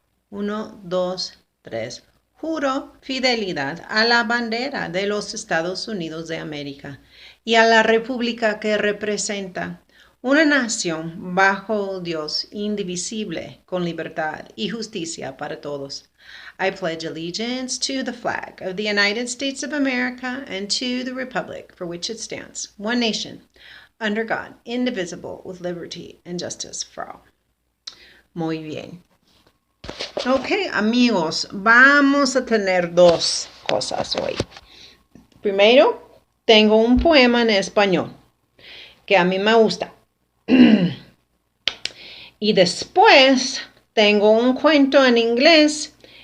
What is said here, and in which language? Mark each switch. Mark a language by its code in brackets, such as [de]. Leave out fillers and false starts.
[es] 1, 2, 3. Juro fidelidad a la bandera de los Estados Unidos de América y a la república que representa, una nación bajo Dios indivisible, con libertad y justicia para todos. [en] I pledge allegiance to the flag of the United States of America and to the republic for which it stands, one nation, under God, indivisible, with liberty and justice for all. [es] Muy bien. Ok, amigos, vamos a tener dos cosas hoy. Primero, tengo un poema en español que a mí me gusta. Y después, tengo un cuento en inglés.